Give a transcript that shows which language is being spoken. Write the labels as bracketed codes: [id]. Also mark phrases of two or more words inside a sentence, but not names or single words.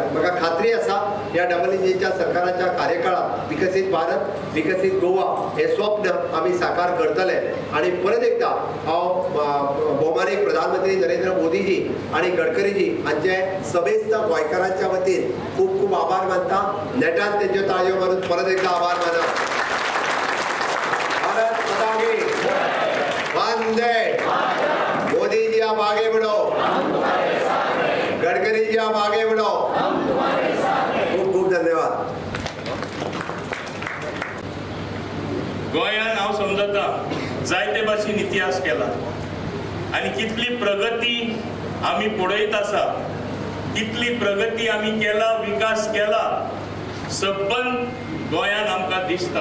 [kok] म्हाका खात्री आसा ह्या डबल इंजिनच्या सरकाराच्या कार्यकाळात विकसीत भारत विकसीत गोवा हे स्वप्न आमी साकार करतले. आणि परत एकदा हांव भौमानीक प्रधानमंत्री नरेंद्र मोदीजी आणि गडकरीजी हांचे समेस्त गोंयकारांच्या वतीन खूप खूप आभार मानता. नेटान तेंच्यो ताळयो मारून परत एकदा आभार माना. [hi] भारत माता की वंदे. मोदी जी आप आगे बढ़ो, गडकरी जी आप आगे बढ़ो. [kok] खूप खूप धन्यवाद. गोंयान हांव समजता जायते भाशेन इतिहास केला आनी कितली प्रगती आमी पळयत आसा, कितली प्रगती आमी केला, विकास केला सबंद गोंयान आमकां दिसता.